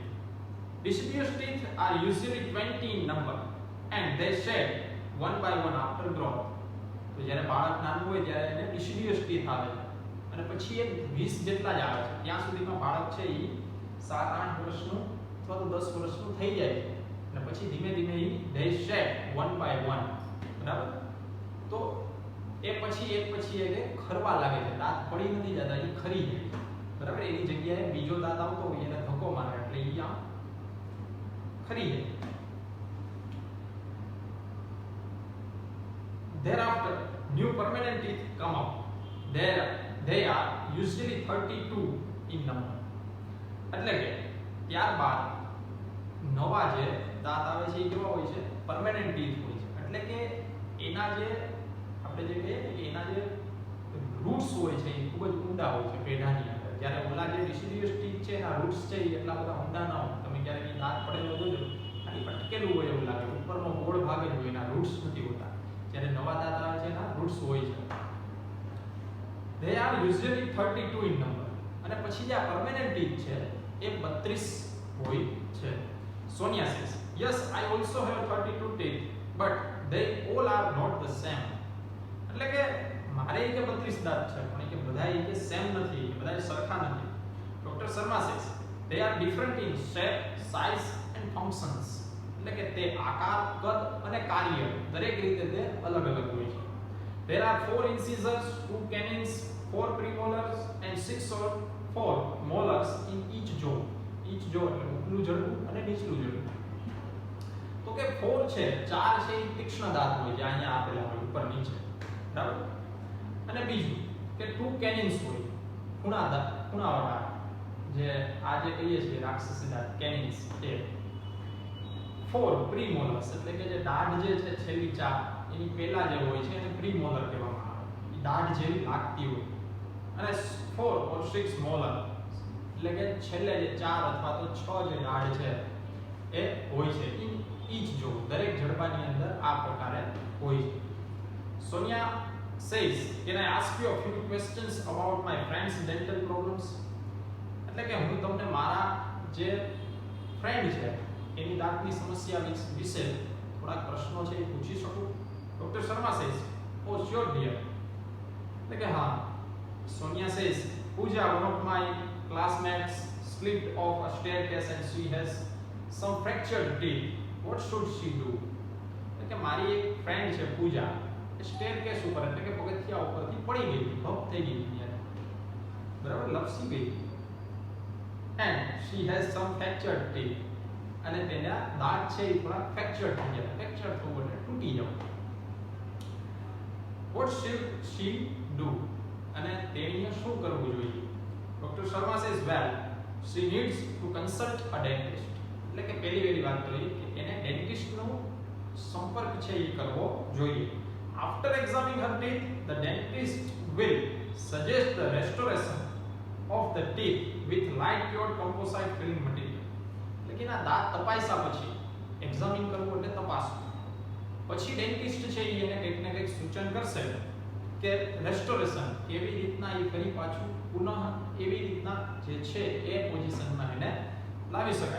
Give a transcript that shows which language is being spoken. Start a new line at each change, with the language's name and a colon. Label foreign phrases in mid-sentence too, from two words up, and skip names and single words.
English: Deciduous teeth are usually 20 in number and they shed one by one after growth.
Gujarati: તો જ્યારે બાળક નાનું હોય ત્યારે એને
English: deciduous teeth
Gujarati: આવે છે, અને પછી એ 20 જેટલા જ આવે છે, ત્યાં સુધીમાં બાળક છે એ 7-8 વર્ષનું અથવા તો 10 વર્ષનું થઈ જાય છે, અને પછી ધીમે ધીમે
English: they shed one by one,
Gujarati: બરાબર. તો એ પછી એક ખરવા લાગે છે, દાંત પડી નથી જતા, એ ખરી જાય છે, બરાબર. એની જગ્યાએ બીજો દાંત આવતો હોય એને ધક્કો મારે એટલે એ આમ ખરી જાય.
English: Thereafter new permanent teeth come up. They are usually 32 in number.
Gujarati: એટલે કે ત્યારબાદ નવા જે દાંત આવે છે એ કેવા હોય છે?
English: permanent teeth
Gujarati: હોય છે. એટલે કે એના જે આપણે જે કહીએ કે એના જે રૂટ્સ હોય છે એ ખૂબ જ ઊંડા હોય છે પેઢાની અંદર. જ્યારે ઓલા જે
English: deciduous teeth
Gujarati: છે એના રૂટ્સ છે એ એટલા બધા ઊંડા ન હોય. તમે ક્યારેક દાંત પડેલો જોજો, ખાલી પટકેલું હોય એવું લાગે, ઉપરનો ગોળ ભાગ જ હોય, એના રૂટ્સ નથી હોતા. જ્યારે નવા દાંત આવે છે એના રૂટ્સ હોય છે.
English: They are usually 32 in number.
Gujarati: અને પછી જે આ
English: permanent teeth
Gujarati: છે એ 32 હોય છે.
English: સોનિયા says, yes, I also have 32 teeth, but they all are not the same.
Gujarati: એટલે કે મારે કે 32 દાંત છે, પણ કે બધા કે સેમ નથી, બધા સરખા નથી.
English: ડોક્ટર શર્મા says, they are different in shape, size and functions.
Gujarati: એટલે કે તે આકાર, કદ અને કાર્ય દરેક રીતે તે અલગ અલગ હોય છે.
English: There are 4 incisors, 2 canines, 4 premolars and 6 or 4 molars in each jaw. Each jaw
Gujarati: એટલે ઉપલું જડબું અને નીચલું જડબું. તો કે 4 છે, 4 છે એ તીક્ષ્ણ દાંત હોય જે અહીંયા આપેલા હોય ઉપર નીચે, બરાબર. અને બીજું કે 2 canines હોય, ખૂણાવાળા, જે આ જે કહીએ છીએ રાક્ષસી દાંત canines. એ 4 premolars એટલે કે જે દાઢ જે છે છેલ્લી 4 એની પહેલા જે હોય છે એને પ્રીમોલર કહેવામાં આવે. એ દાઢ જેવી લાગતી હોય. અને 4 or 6 મોલર એટલે કે છેલ્લે જે 4 અથવા તો 6 જે દાઢ છે એ હોય છે. ઈચ જો દરેક જડબાની અંદર આ પ્રકારે હોય છે.
English: સોનિયા says, can I ask you a few questions about my friend's dental problems?
Gujarati: એટલે કે હું તમને મારા જે ફ્રેન્ડ છે એની દાંતની સમસ્યા વિશે થોડાક પ્રશ્નો છે એ પૂછી શકું?
English: ડોક્ટર શર્મા says, oh sure dear.
Gujarati: એટલે કે હા.
English: સોનિયા says, Pooja, one of my classmates slipped off a staircase and she has some fractured teeth. What should she do?
Gujarati: એટલે કે મારી એક ફ્રેન્ડ છે પૂજા, એ સ્ટેરકેસ ઉપર એટલે કે પગથિયા ઉપરથી પડી ગઈ, ભપ થઈ ગઈ ત્યારે, બરાબર, લપસી ગઈ.
English: And she has some fractured teeth.
Gujarati: અને તેના દાંત છે એ થોડા ફ્રેક્ચર થઈ ગયા. ફ્રેક્ચર થવું એટલે તૂટી જવું.
English: What should she do?
Gujarati: અને તેણીએ શું કરવું જોઈએ?
English: ડોક્ટર શર્મા says, well, she needs to consult a dentist.
Gujarati: એટલે કે પહેલી વાત તો એ કે એને ડેન્ટિસ્ટનો સંપર્ક છે એ કરવો જોઈએ.
English: After examining her teeth, the dentist will suggest the restoration of the teeth with light cured composite filling material.
Gujarati: એટલે કે ના દાંત તપાસ્યા પછી એક્ઝામિન કરવું એટલે તપાસવું. પછી ડેન્ટિસ્ટ છે એને કંઈક ને કંઈક સૂચન કરશે કે રેસ્ટોરેશન કેવી રીતના એ ફરી પાછું પુનઃ એવી રીતના જે છે એ પોઝિશનમાં એને લાવી શકાય.